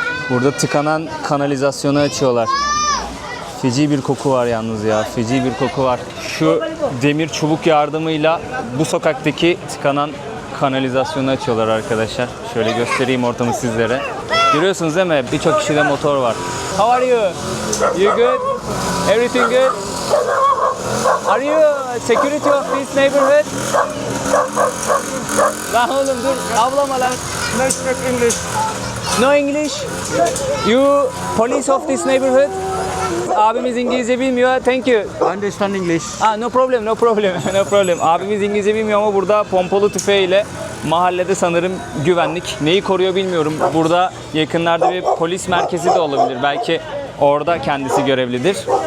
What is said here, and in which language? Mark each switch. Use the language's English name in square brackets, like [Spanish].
[Turkish] Burada tıkanan kanalizasyonu açıyorlar. Feci bir koku var yalnız ya. Feci bir koku var. Şu demir çubuk yardımıyla bu sokaktaki tıkanan kanalizasyonu açıyorlar arkadaşlar. Şöyle göstereyim ortamı sizlere. Görüyorsunuz değil mi? Birçok kişide motor var. [English] How are you? You good? Everything good? Are you security of this neighborhood? [Turkish] Lan oğlum dur. Ablama lan. [English] No speak English. No English? You police of this neighborhood? [Turkish] Abimiz İngilizce bilmiyor. [English] Thank you. Understand English. No problem, no problem, no problem. [Turkish] Abimiz İngilizce bilmiyor ama burada pompalı tüfeğiyle mahallede sanırım güvenlik. Neyi koruyor bilmiyorum. Burada yakınlarda bir polis merkezi de olabilir. Belki orada kendisi görevlidir.